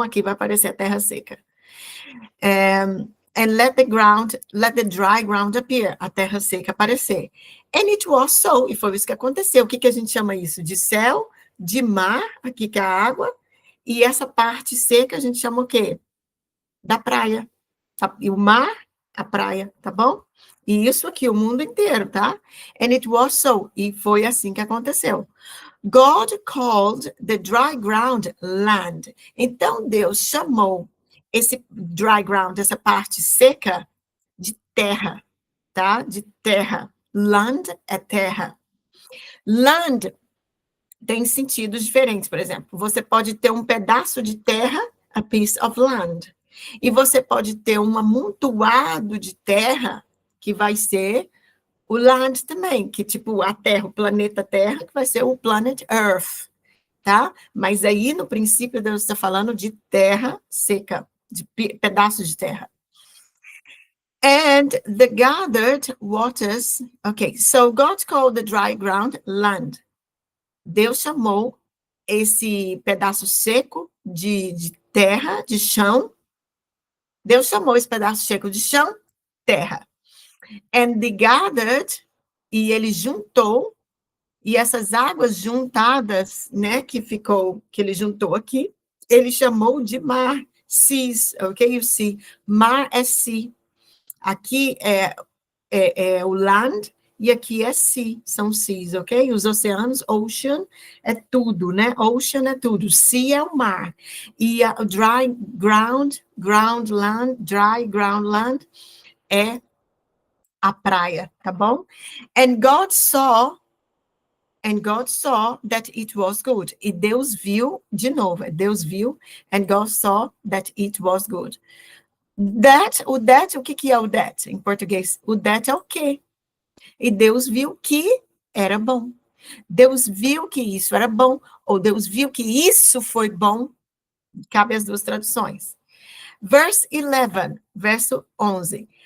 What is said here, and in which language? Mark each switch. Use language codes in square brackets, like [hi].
[pt] Aqui vai aparecer a terra seca. [en] And let the dry ground appear, [pt] a terra seca aparecer. [en] And it was so, [pt] e foi isso que aconteceu. O que a gente chama isso? De céu de mar, aqui que é a água, e essa parte seca a gente chama o quê? Da praia. Tá? E o mar, a praia, tá bom? E isso aqui, o mundo inteiro, tá? [en] And it was so. [pt] E foi assim que aconteceu. [en] God called the dry ground land. [pt] Então, Deus chamou esse dry ground, essa parte seca, de terra, tá? De terra. Land é terra. Land tem sentidos diferentes, por exemplo. Você pode ter um pedaço de terra, [en] a piece of land. [pt] E você pode ter um amontoado de terra, que vai ser o land também, que tipo a Terra, o planeta Terra, que vai ser o [en] planet Earth, [pt] tá? Mas aí, no princípio, Deus está falando de terra seca, de pedaços de terra. [en] And the gathered waters, okay, so God called the dry ground land. [pt] Deus chamou esse pedaço seco de terra, de chão, Deus chamou esse pedaço seco de chão, terra. [en] And the gathered, [pt] e ele juntou, e essas águas juntadas, né, que ele juntou aqui, ele chamou de mar, seas, ok? O sea, mar é sea. Aqui é o land, e aqui é sea, são seas, ok? Os oceanos, ocean, é tudo, né? Ocean é tudo, sea é o mar. E o dry ground, ground land, dry ground land, é a praia, tá bom? [en] And God saw that it was good. [pt] E Deus viu, de novo, Deus viu, [en] and God saw that it was good. [pt] O que é o that em português? O that é o quê? E Deus viu que era bom. Deus viu que isso era bom, ou Deus viu que isso foi bom. Cabe as duas traduções. Verse 11, verso 11.